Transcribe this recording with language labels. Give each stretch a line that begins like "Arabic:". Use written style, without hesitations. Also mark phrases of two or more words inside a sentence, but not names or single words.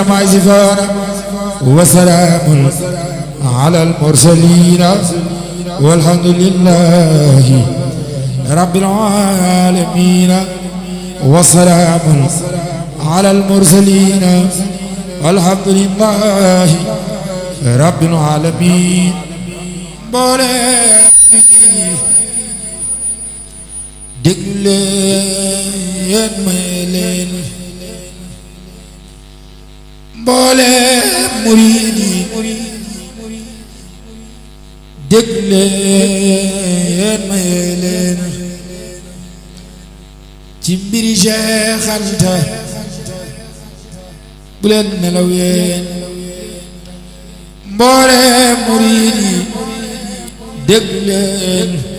Arabic: عما يصفون وسلام على المرسلين والحمد لله رب العالمين والسلام على المرسلين والحمد لله رب العالمين
Wolof: déglu leen may leen mbooleem murid yi déglu leen may leen ci mbiri Cheikh Anta bu leen nelaw yeen mbooleem murid yi déglu leen